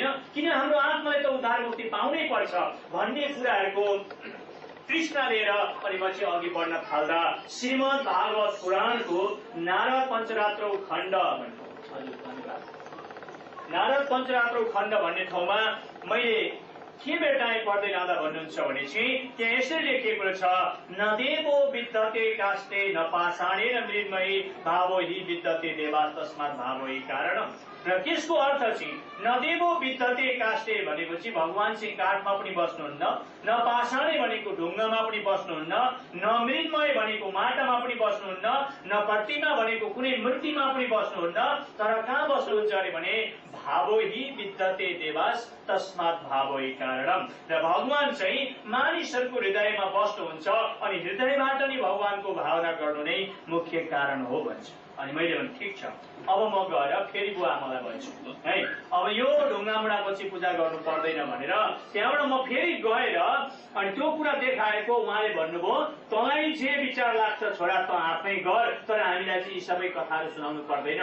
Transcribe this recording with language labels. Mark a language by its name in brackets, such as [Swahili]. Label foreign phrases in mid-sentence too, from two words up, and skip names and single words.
[Nepali] किन हाम्रो आत्माले त उद्धार मुक्ति पाउनै पर्छ भन्ने कुराहरूको तृष्णा लिएर अनि म चाहिँ अघि बढ्न थाल्दा श्रीमद् भागवत पुराणको नारद पञ्चरात्रौ खण्ड भन्ने ठाउँमा मैले के भेटाएँ पढ्दै जाँदा भन्नुहुन्छ भने चाहिँ त्यहाँ यसरी लेखिएको छ, [Sanskrit] न देवो विद्यते काष्ठे न पाषाणेन मृण्मयी भावो हि विद्यते देवा तस्मात् भावो हि कारणम्। [Nepali] र त्यसको अर्थ चाहिँ [Sanskrit] न देवो विद्यते काष्ठे [Nepali] भनेपछि भगवान चाहिँ काठमा पनि बस्नुहुन्न, [Sanskrit] न पाषाणे [Nepali] भनेको ढुङ्गामा पनि बस्नुहुन्न, [Sanskrit] न मृण्मय [Nepali] भनेको माटामा पनि बस्नुहुन्न, [Sanskrit] न प्रतिमा [Nepali] भनेको कुनै मूर्तिमा पनि बस्नुहुन्न, तर कहाँ बस्नुहुन्छ अरे भने [Sanskrit] भावो हि विद्यते देवास तस्मात् भावो हि कारणम्। [Nepali] र भगवान चाहिँ मानिसहरूको हृदयमा बस्नुहुन्छ अनि हृदयबाट नै भगवानको भावना गर्नु नै मुख्य कारण हो भन्छ। अनि मैले भने ठिक छ, अब म गएर फेरि बुवा आमालाई भन्छु है, अब यो ढुङ्गामुढाको चाहिँ पूजा गर्नु पर्दैन भनेर त्यहाँबाट म फेरि गएर अनि त्यो कुरा देखाएको उहाँले भन्नुभयो तँलाई जे विचार लाग्छ छोरा त आफै गर, तर हामीलाई चाहिँ यी सबै कथाहरू सुनाउनु पर्दैन।